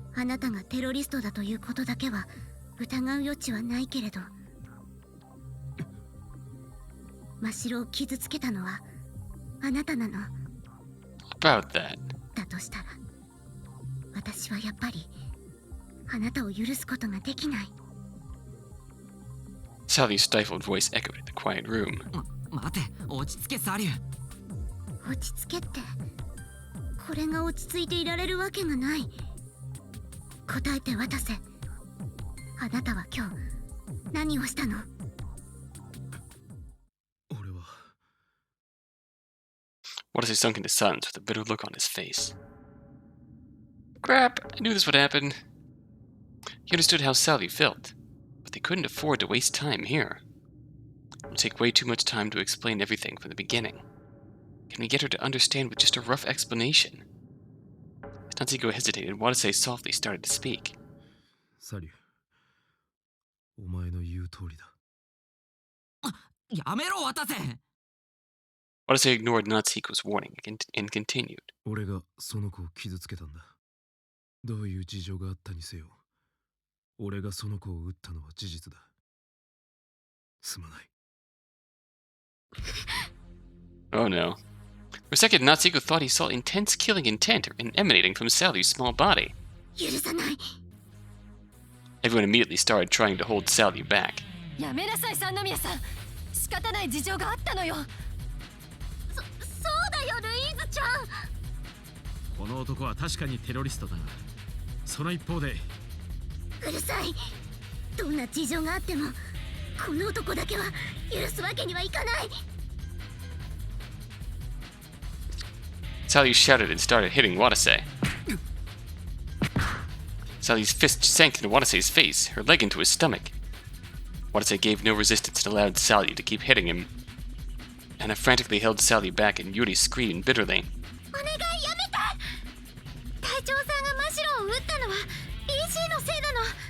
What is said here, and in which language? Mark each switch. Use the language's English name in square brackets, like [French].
[Japanese] あなたがテロリストだということだけは疑う余地はないけれど、真白を傷つけたのはあなたなの？ [English] About that. [Japanese] だとしたら、私はやっぱりあなたを許すことができない。 [English] Sally's stifled voice echoed in the quiet room. [Japanese] 待て、落ち着けサリュー。落ち着けって、これが落ち着いていられるわけがない。答えて渡せ。あなたは今日何をしたの？俺は [English] Watase sunk into silence with a bitter look on his face. Crap, I knew this would happen. He understood how Sally felt, but they couldn't afford to waste time here. It would take way too much time to explain everything from the beginning. Can we get her to understand with just a rough explanation? As Natsuhiko hesitated, Watase softly started to speak. [Japanese] サリュー、お前の言う通りだ。やめろ渡せ。 [English] Watase ignored Natsuhiko's warning and continued. [Japanese] 俺がその子を傷つけたんだ。どういう事情があったにせよ、俺がその子を撃ったのは事実だ。すまない。 [English] Oh no. For a second, Natsuhiko thought he saw intense killing intent emanating from Sally's small body. [Japanese] 許さない。 [English] Everyone immediately started trying to hold Sally back. [Japanese] やめなさい三宮さん。仕方ない事情があったのよ。そうだよルイーズちゃん。この男は確かにテロリストだが、その一方でうるさい。どんな事情があってもこの男だけは許すわけにはいかない。 [English] Sally shouted and started hitting Watase. Sally's fist sank into Watase's face, her leg into his stomach. Watase gave no resistance and allowed Sally to keep hitting him. Anna frantically held Sally back and Yuri screamed bitterly. [Japanese] お願いやめて。隊長さんがマシロを撃ったのは BC のせいなの。